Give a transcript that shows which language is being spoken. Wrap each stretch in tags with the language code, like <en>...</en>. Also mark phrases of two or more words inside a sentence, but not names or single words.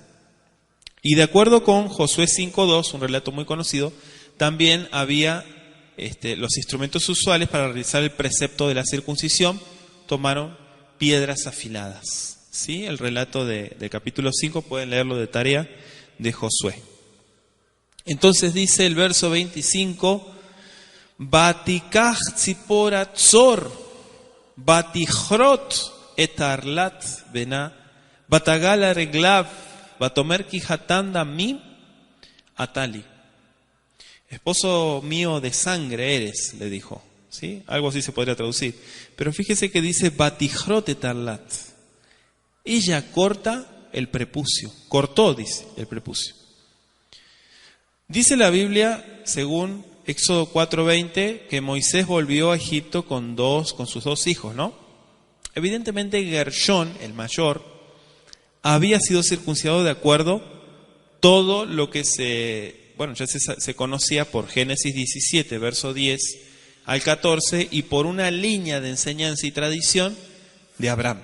<es>Y de acuerdo con Josué 5.2, un relato muy conocido, también había los instrumentos usuales para realizar el precepto de la circuncisión, tomaron piedras afiladas. ¿Sí? El relato del capítulo 5 pueden leerlo de tarea de Josué. Entonces dice el verso 25,</es> <he>ותקח צפרה צר ותכרת את ערלת בנה ותגע לרגליו ותאמר כי חתן דמים אתה לי.</he> <es>Esposo mío de sangre eres, le dijo. ¿Sí? Algo así se podría traducir. Pero fíjese que dice</es> <he>ותכרת את ערלת.</he> <es>Ella corta el prepucio. Cortó, dice, el prepucio. Dice la Biblia, según Éxodo 4:20, que Moisés volvió a Egipto con sus dos hijos, ¿no? Evidentemente Gershón, el mayor, había sido circuncidado de acuerdo todo lo que ya se conocía por Génesis 17, verso 10 al 14, y por una línea de enseñanza y tradición de Abraham.</es>